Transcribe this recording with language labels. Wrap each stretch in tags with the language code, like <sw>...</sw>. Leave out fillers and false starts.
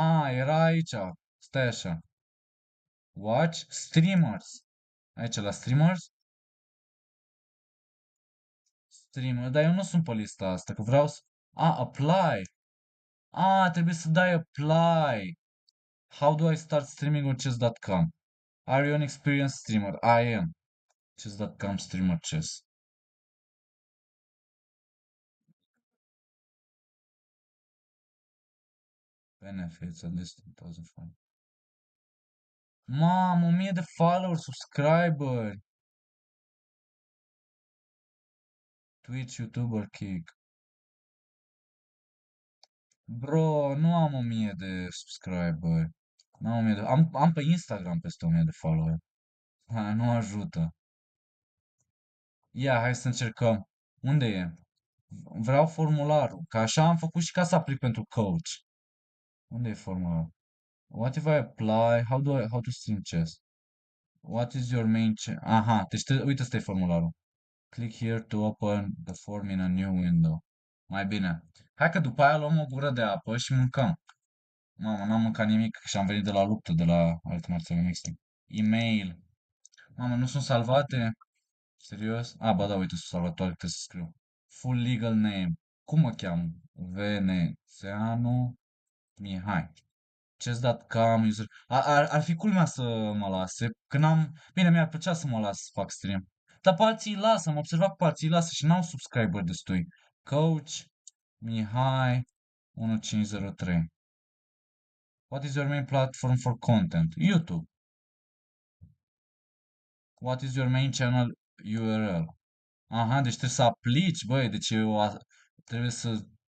<ro>Era aici. Stai așa.</ro> <en>Watch streamers.</en> <ro>Aici la streamers. Streamer. Dar eu nu sunt pe lista asta, că vreau să... Apply. Trebuie să dai apply.</ro> <en>How do I start streaming on chess.com? Are you an experienced streamer? I am. Chess.com streamer chess. Benefits at least 2005.</en> <ro>Mamă, 1000 de followers, subscriber.</ro> <en>Twitch, YouTuber, Kick.</en> <ro>Bro, nu am 1000 de subscriber. Nu am 1000 de... Am pe Instagram peste 1000 de follower. Nu ajută. Ia, hai să încercăm. Unde e? Vreau formularul. Că așa am făcut și ca să aplic pentru coach. Unde e formularul?</ro> <en>What if I apply? How to stream chess? What is your main</en> <ro>Aha, deci uite, ăsta e formularul.</ro> <en>Click here to open the form in a new window.</en> <ro>Mai bine. Hai că după aia luăm o gură de apă și mâncăm. Mamă, n-am mâncat nimic și am venit de la luptă, de la alte marțiale mixte. Email. Mamă, nu sunt salvate? Serios? Ba da, uite, sunt salvate, toate trebuie să scriu.</ro> <en>Full legal name.</en> <ro>Cum mă cheamă? Venețeanu Mihai.</ro> <en>Chess.com user.</en> <ro>Ar fi culmea să mă lase. Când am... Bine, mi-ar plăcea să mă las să fac stream. Dar pe alții îi lasă, am observat pe alții îi lasă și n-au subscriber destui.</ro> <en>Coach Mihai 1503. What is your main platform for content? YouTube. What is your main channel URL?</en> <ro>Aha, deci trebuie să aplici, băi, deci trebuie să...</ro>